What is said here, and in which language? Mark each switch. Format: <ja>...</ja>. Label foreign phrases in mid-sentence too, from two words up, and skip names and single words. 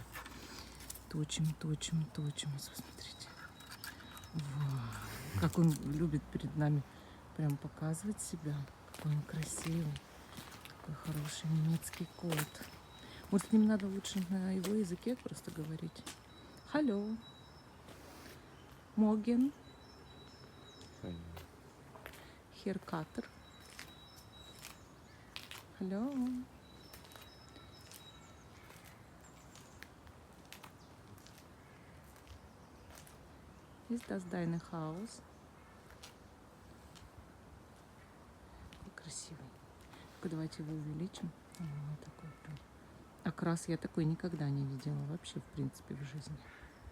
<ru>Точим, точим, точим. Вот смотрите. Вау. Как он любит перед нами прям показывать себя. Какой он красивый. Какой хороший немецкий кот. Может, с ним надо лучше на его языке просто говорить.</ru> <de>Hallo. Morgen. Herr Kater. Hallo. Ist das dein Haus?</de> <ru>Какой красивый. Ну-ка, давайте его увеличим. Вот такой прям. Окрас я такой никогда не видела вообще, в принципе, в жизни.</ru>